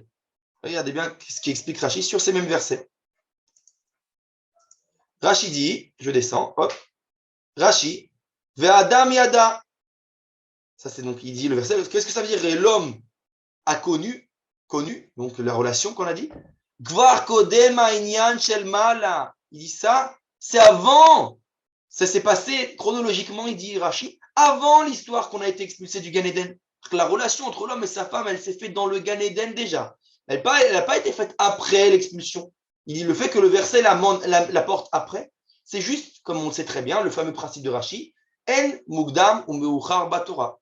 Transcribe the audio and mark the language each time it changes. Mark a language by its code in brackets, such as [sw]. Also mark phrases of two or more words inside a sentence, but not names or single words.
[fr] Regardez bien ce qui explique Rashi sur ces mêmes versets. Rashi dit, je descends, hop, [he] רש"י, והאדם ידע. [fr] Ça, c'est donc, il dit le verset, qu'est-ce que ça veut dire? Et l'homme a connu, donc la relation qu'on a dit. [he] כבר קודם העניין של מעלה. [fr] Il dit ça, c'est avant. Ça s'est passé chronologiquement, il dit Rashi, avant l'histoire qu'on a été expulsé du Gan Eden. La relation entre l'homme et sa femme, elle s'est faite dans le Gan Eden déjà. Elle n'a pas été faite après l'expulsion. Il dit le fait que le verset la porte après, c'est juste, comme on le sait très bien, le fameux principe de Rashi, [he] אין מוקדם ומאוחר בתורה.